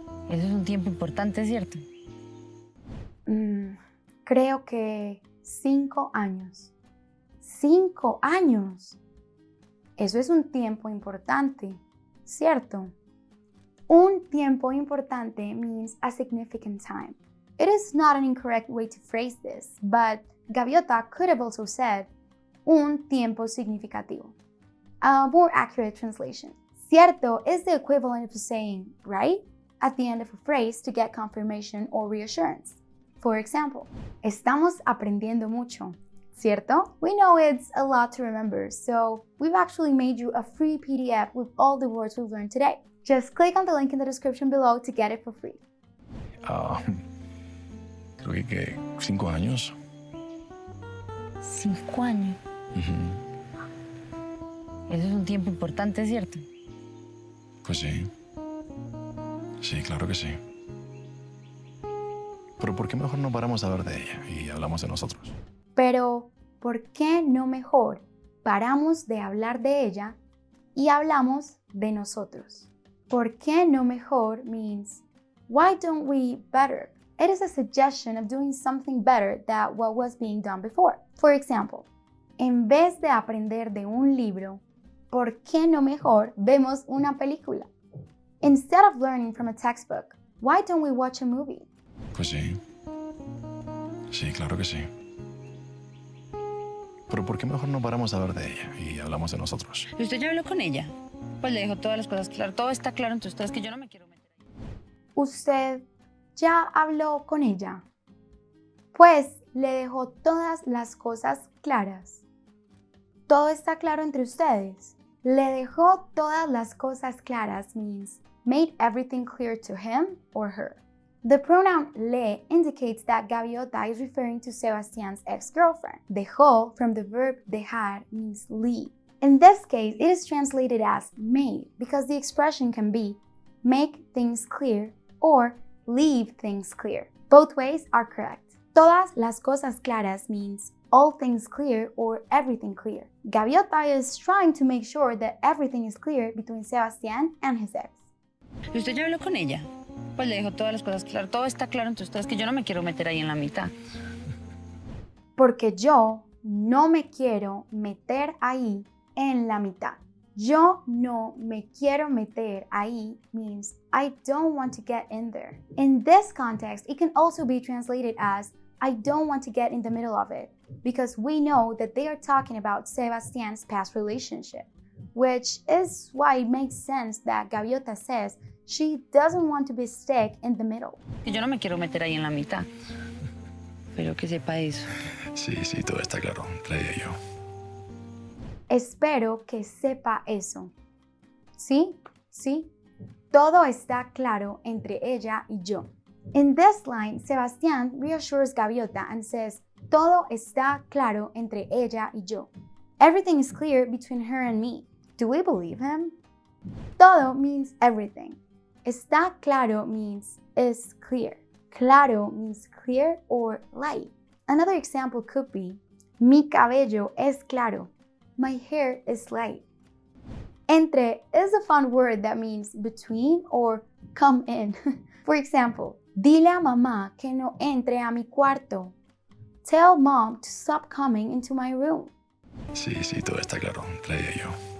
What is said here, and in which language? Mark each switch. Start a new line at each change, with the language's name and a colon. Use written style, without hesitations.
Spanish: Eso es un tiempo importante, ¿cierto? Creo que 5 años. 5 años. Eso es un tiempo importante, ¿cierto? Un tiempo importante
English: means a significant time. It is not an incorrect way to phrase this, but Gaviota could have also said
Spanish: un tiempo significativo.
English: A more accurate translation. Cierto is the equivalent of saying right at the end of a phrase to get confirmation or reassurance. For example,
Spanish: estamos aprendiendo mucho. ¿Cierto?
English: We know it's a lot to remember, so we've actually made you a free PDF with all the words we've learned today. Just click on the link in the description below to get it for free.
Spanish: Creo que 5 años. 5 años. Eso es un tiempo importante, ¿cierto? Pues sí. Sí, claro que sí. Pero ¿por qué mejor no paramos a hablar de ella y hablamos de nosotros? Pero, ¿por qué no mejor paramos de hablar de ella y hablamos de nosotros? ¿Por qué no mejor
English: means, why don't we better? It is a suggestion of doing something better than what was being done before. For example,
Spanish: en vez de aprender de un libro, ¿por qué no mejor vemos una película?
English: Instead of learning from a textbook, why don't we watch a movie?
Spanish: Pues sí. Sí, claro que sí. Pero ¿por qué mejor no paramos a hablar de ella y hablamos de nosotros? ¿Y usted ya habló con ella? Pues le dejó todas las cosas claras. Todo está claro entre ustedes, que yo no me quiero meter ahí. ¿Usted ya habló con ella? Pues le dejó todas las cosas claras. ¿Todo está claro entre ustedes? Le dejó todas las cosas claras
English: means made everything clear to him or her. The pronoun le indicates that Gaviota is referring to Sebastian's ex-girlfriend. Dejó from the verb dejar means leave. In this case, it is translated as made because the expression can be make things clear or leave things clear. Both ways are correct.
Spanish: Todas las cosas claras
English: means all things clear or everything clear. Gaviota is trying to make sure that everything is clear between Sebastian and his ex.
Spanish: ¿Y usted ya habló con ella? Pues le dejó todas las cosas claras. Todo está claro entre ustedes, que yo no me quiero meter ahí en la mitad. Porque yo no me quiero meter ahí en la mitad. Yo no me quiero meter ahí
English: means I don't want to get in there. In this context, it can also be translated as I don't want to get in the middle of it, because we know that they are talking about Sebastian's past relationship, which is why it makes sense that Gaviota says she doesn't want to be stuck in the middle.
Spanish: Que yo no me quiero meter ahí en la mitad. Pero que sepa eso. Sí, todo está claro entre ella y yo. Espero que sepa eso. ¿Sí? Todo está claro entre ella y yo.
English: In this line, Sebastian reassures Gaviota and says,
Spanish: todo está claro entre ella y yo.
English: Everything is clear between her and me. Do we believe him? Todo means everything.
Spanish: Está claro
English: means is clear. Claro means clear or light. Another example could be,
Spanish: mi cabello es claro.
English: My hair is light. Entre is a fun word that means between or come in. For example,
Spanish: dile a mamá que no entre a mi cuarto.
English: Tell mom to stop coming into my room.
Spanish: Sí, todo está claro entre ella y yo.